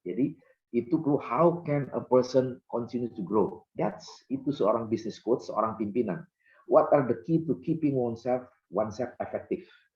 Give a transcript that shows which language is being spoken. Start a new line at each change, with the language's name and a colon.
Indonesian: Jadi itu
English: how can a person continue to grow?
Indonesian: Itu seorang business coach, seorang pimpinan.
English: What are the key to keeping oneself effective?